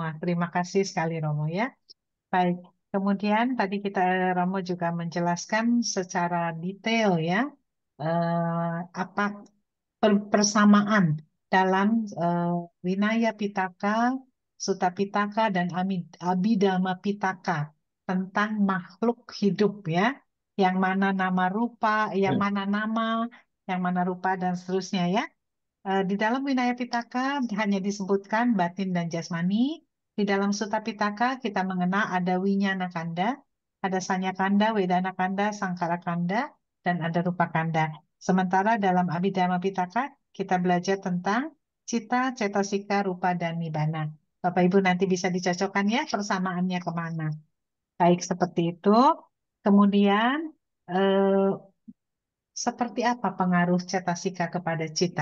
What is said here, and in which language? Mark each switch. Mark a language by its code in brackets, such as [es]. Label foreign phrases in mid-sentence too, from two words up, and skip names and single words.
[id] Terima kasih sekali Romo ya. Baik, kemudian tadi Romo juga menjelaskan secara detail ya apa persamaan dalam Winaya Pitaka, Sutta Pitaka dan Abhidhamma Pitaka tentang makhluk hidup ya, yang mana [pi] nama rupa, [id] yang mana rupa dan seterusnya ya. Di dalam Winaya Pitaka hanya disebutkan batin dan jasmani. Di dalam Sutta Pitaka kita mengenal ada [pi] Winyana Kanda. [id] Ada [pi] Sanya Kanda, Wedana Kanda, Sangkara Kanda, [id] dan ada [pi] Rupa Kanda. [id] Sementara dalam Abhidhamma Pitaka, kita belajar tentang cita, cetasika, rupa, dan nibbana. Bapak Ibu nanti bisa dicocokkan ya persamaannya kemana. Baik, seperti itu. Kemudian, eh, seperti apa pengaruh cetasika kepada cita?